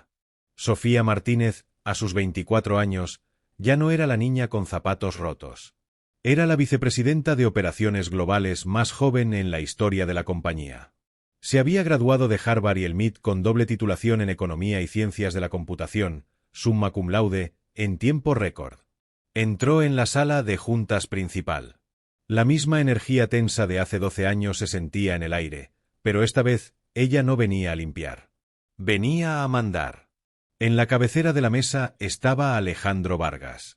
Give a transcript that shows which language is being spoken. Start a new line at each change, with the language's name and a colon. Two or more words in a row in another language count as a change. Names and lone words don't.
Spanish: Sofía Martínez, a sus 24 años, ya no era la niña con zapatos rotos. Era la vicepresidenta de operaciones globales más joven en la historia de la compañía. Se había graduado de Harvard y el MIT con doble titulación en Economía y Ciencias de la Computación,
Latin: summa cum laude,
Spanish: en tiempo récord. Entró en la sala de juntas principal. La misma energía tensa de hace 12 años se sentía en el aire, pero esta vez ella no venía a limpiar. Venía a mandar. En la cabecera de la mesa estaba Alejandro Vargas.